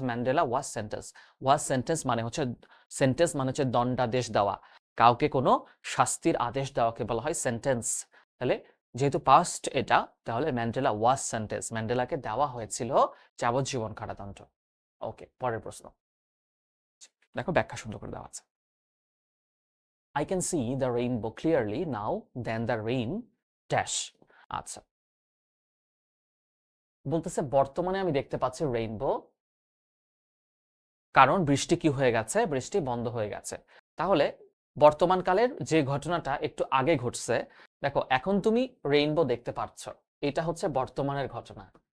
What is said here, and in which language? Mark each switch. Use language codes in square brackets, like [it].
[en] Mandela was sentence, [bn] ওয়াজ sentence মানে হচ্ছে, sentence মানে হচ্ছে দণ্ডাদেশ দেওয়া, কাউকে কোনো শাস্তির আদেশ দেওয়াকে বলা হয় সেন্টেন্স। তাহলে যেহেতু পাস্ট এটা, তাহলে [en] Mandela was sentence, [bn] ম্যান্ডেলাকে দেওয়া হয়েছিল যাবজ্জীবন কারাদণ্ড। ওকে, পরের প্রশ্ন দেখো, ব্যাখ্যা সুন্দর করে দেওয়া আছে। [en] I can see the rainbow clearly now than the rain dash. [bn] আচ্ছা, বলতেছে বর্তমানে আমি দেখতে পাচ্ছি রেইনবো, কারণ বৃষ্টি কি হয়ে গেছে? বৃষ্টি বন্ধ হয়ে গেছে। তাহলে বর্তমানকালের যে ঘটনাটা একটু আগে ঘটছে, দেখো এখন তুমি রেইনবো দেখতে পাচ্ছ, এটা হচ্ছে বর্তমানের ঘটনা।